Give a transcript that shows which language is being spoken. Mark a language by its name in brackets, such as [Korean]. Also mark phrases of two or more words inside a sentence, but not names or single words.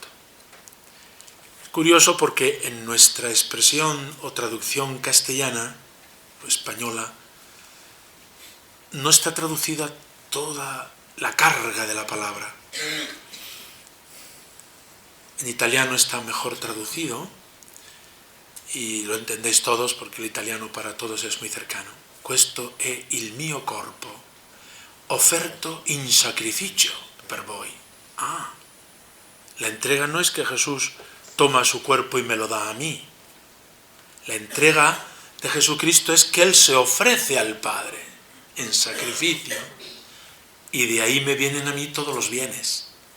[Spanish] Es curioso porque en nuestra expresión o traducción castellana o española no está traducida toda la carga de la palabra. En italiano está mejor traducido y lo entendéis todos porque el italiano para todos es muy cercano. [Italian] Questo è il mio corpo, offerto in sacrificio per voi. [Spanish] La entrega no es que Jesús toma su cuerpo y me lo da a mí. La entrega de Jesucristo es que Él se ofrece al Padre en sacrificio, y de ahí me vienen a mí todos los bienes.